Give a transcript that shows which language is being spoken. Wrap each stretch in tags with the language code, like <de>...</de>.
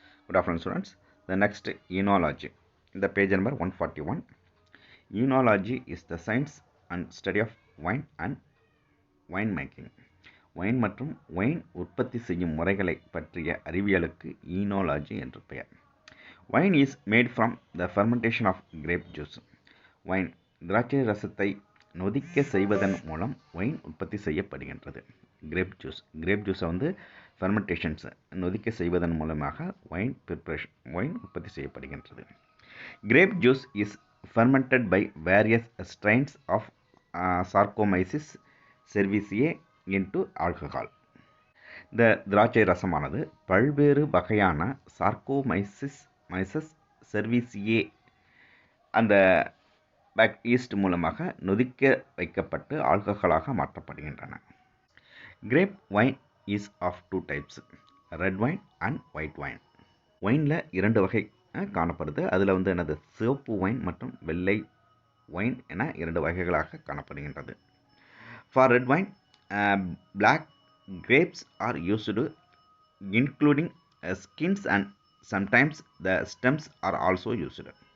<en>Good afternoon, students. The next, enology. The page number 141. Enology is the science and study of wine and wine making.</en> <ta>Wine மற்றும் wine உற்பத்தி செய்யும் முறைகளை பற்றிய அறிவியலுக்கு ஈனோலாஜி என்று பெயர்.</ta> <en>Wine is made from the fermentation of grape juice.</en> <ta>Wine திராட்சை ரசத்தை நொதிக்க செய்வதன் மூலம் வைன் உற்பத்தி செய்யப்படுகின்றது. கிரேப் ஜூஸை வந்து ஃபெர்மெண்டேஷன்ஸ் நொதிக்க செய்வதன் மூலமாக வைன் உற்பத்தி செய்யப்படுகின்றது.</ta> <en>Grape juice is fermented by various strains of Saccharomyces cerevisiae into alcohol.</en> <ta>இந்த திராட்சை ரசமானது பல்வேறு வகையான சார்கோமைசிஸ் செர்விசியே அந்த ஈஸ்ட் மூலமாக நொதிக்க வைக்கப்பட்டு ஆல்கஹாலாக மாற்றப்படுகின்றன.</ta> <en>Grape wine is of two types, red wine and white wine.</en> <ta>ஒயினில் இரண்டு வகை காணப்படுது. அதில் வந்து என்னது சிவப்பு வைன் மற்றும் வெள்ளை வைன் என இரண்டு வகைகளாக காணப்படுகின்றது.</ta> <en>For red wine black grapes are used including skins and sometimes the stems are also used.</en>